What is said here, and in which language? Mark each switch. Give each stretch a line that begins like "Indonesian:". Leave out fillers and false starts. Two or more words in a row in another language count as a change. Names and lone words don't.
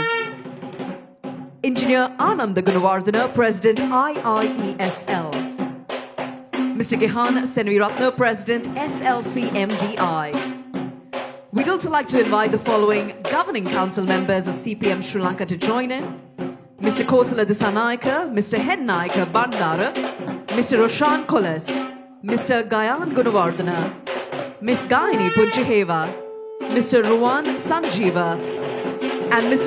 English: Engineer Anand Gunawardena, President IIESL. Mr. Gihan Senviratna, President SLCMDI. We'd also like to invite the following Governing Council members of CPM Sri Lanka to join in. Mr. Kosala Disanayaka, Mr. Hen Nayaka Bandara, Mr. Roshan Kolas, Mr. Gayan Gunawardena, Ms. Gayani Punchiheva, Mr. Ruwan Sanjeeva, and Mr.